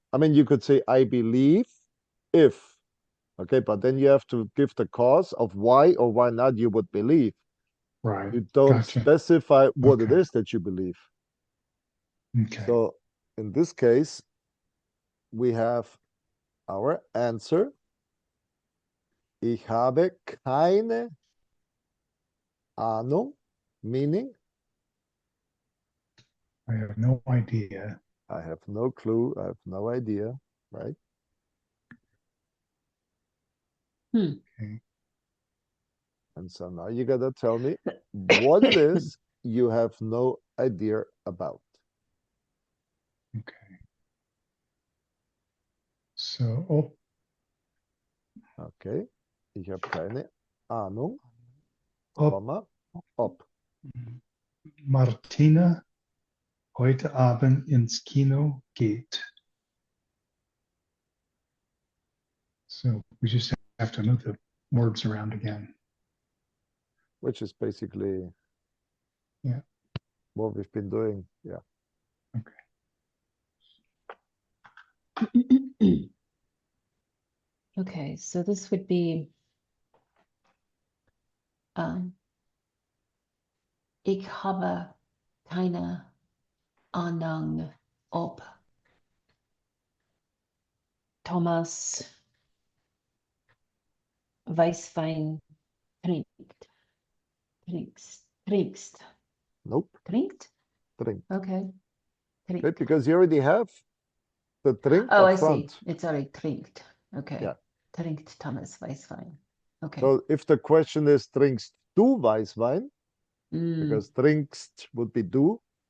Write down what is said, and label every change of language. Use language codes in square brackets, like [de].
[en] I mean, you could say I believe if. Okay, but then you have to give the cause of why or why not you would believe. Right. You don't Gotcha. specify what it Okay. is that you believe. Okay. So in this case, we have our answer. [de] Ich habe keine Ahnung, [en] meaning I have no idea. I have no clue, I have no idea, right? Hmm. Okay. And so now you gotta tell me what it is you have no idea about. Okay. So, oh, [de] Okay, ich habe keine Ahnung, ob Komma, ob. Martina heute Abend ins Kino geht. [en] So we just have to move the words around again. Which is basically Yeah. what we've been doing. Yeah. Okay, so this would be [de] ich habe keine Ahnung, ob Thomas Weißwein trinkst. [en] Nope. [de] Trinkt? [en] Drink. Okay. Okay, [de] Trinkt. [en] because you already have the drink Oh, up I see. front. It's already trinkt. Okay. Yeah. [de] Trinkt Thomas Weißwein. Okay. [en] So if the question is [de] trinkst du Weißwein, [en] Mm. because trinkst would be du,